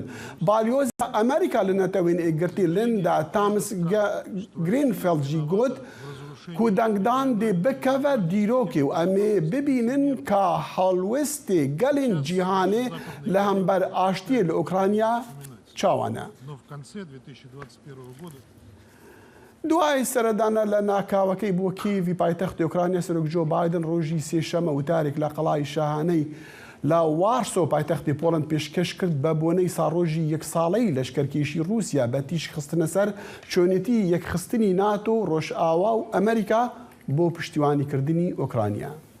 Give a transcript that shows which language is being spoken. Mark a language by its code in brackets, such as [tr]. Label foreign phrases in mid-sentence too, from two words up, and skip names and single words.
[ku] Balyoza Amerîka li netewên girtî Linda Thomas Greenfield jî got ku dengdan dê bikeve dîrokê û em ê bibînin ka helwestê gelên cîhanê li hember aştiyê li Ukrayna çawan e. [ckb] دوای سەردانە لە ناکاوەکەی بۆ کیڤی پایتەختی ئوکرانیا سەرۆک جۆ بایدن ڕۆژی سێشەمە وتارێک لە قەڵای شاهانەی لە وارسۆ پایتەختی پۆڵند پێشکەش کرد بە بۆنەی ساڕۆژی یەک ساڵەی لەشکەرکێشی رووسیا بە تیش خستنە سەر چۆنێتی یەکخستنی ناتۆ ڕۆژئاوا و ئەمریکا بۆ پشتیوانیکردنی ئوکرانیا.